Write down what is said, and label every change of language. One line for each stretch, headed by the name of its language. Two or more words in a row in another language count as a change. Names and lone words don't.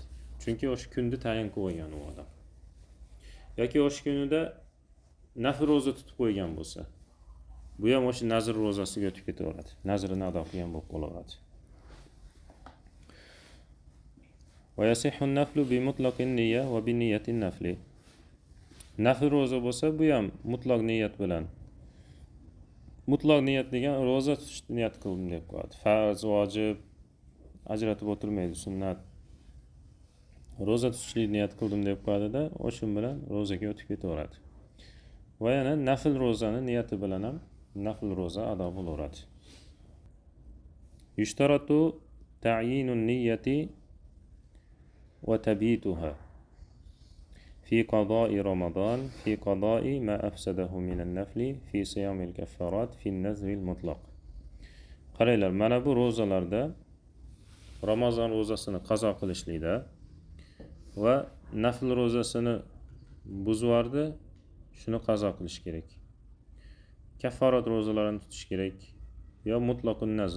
Uzbek: Chunki o'sha kunni tayin qilib qo'ygan u odam. Yoki o'sha kunida nafl ro'za tutib qo'ygan bo'lsa, bu ham o'sha nazr ro'zasiga o'tib ketaveradi. Nazrini ado qilgan bo'lib qolaveradi.
Arabic: ويصح النفل بمطلق النية وبنية النفل.
Uzbek: Nafl ro'za bo'lsa, bu ham mutlaq niyat bilan. Mutlaq niyat degan ro'za tutishni niyat qildim deb qo'yadi. Farz, vojib ajratib o'tirmaydi, sunnat. Ro'za tutishlik niyat qildim deb qo'yadi-da, o'sha bilan ro'zaga o'tib ketaveradi. Va yana nafl ro'zani niyati bilan ham nafl ro'za ado bo'laveradi.
Arabic: يشترط تعيين النية وتبييتها في قضاء رمضان في قضاء ما أفسده من النفل في صيام الكفارات في النذر المطلق.
Uzbek: Qaranglar, mana bu ro'zalarda Ramazon ro'zasini qazo qilishlikda va nafl ro'zasini buzvardi, shuni qazo qilish kerak. Kafforat ro'zalarini tutish kerak yo
Arabic: مطلق نذر.